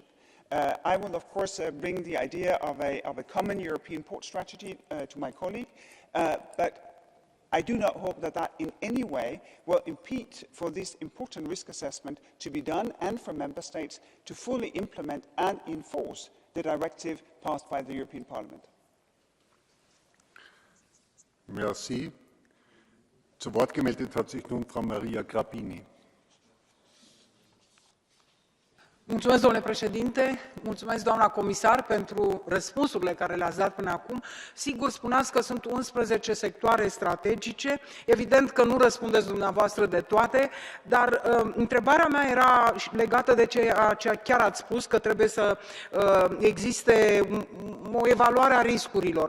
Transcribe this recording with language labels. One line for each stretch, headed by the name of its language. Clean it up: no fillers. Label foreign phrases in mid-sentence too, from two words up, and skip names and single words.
English: I will, of course, bring the idea of a common European port strategy to my colleague, but I do not hope that in any way will impede for this important risk assessment to be done, and for Member States to fully implement and enforce the directive passed by the European Parliament.
French: Merci.
German: Zu Wort gemeldet hat sich nun Frau Maria Grappini.
Romanian: Mulțumesc, domnule președinte, mulțumesc, doamna comisar, pentru răspunsurile care le-ați dat până acum. Sigur, spuneați că sunt 11 sectoare strategice, evident că nu răspundeți dumneavoastră de toate, dar întrebarea mea era legată de ceea ce chiar ați spus, că trebuie să existe o evaluare a riscurilor.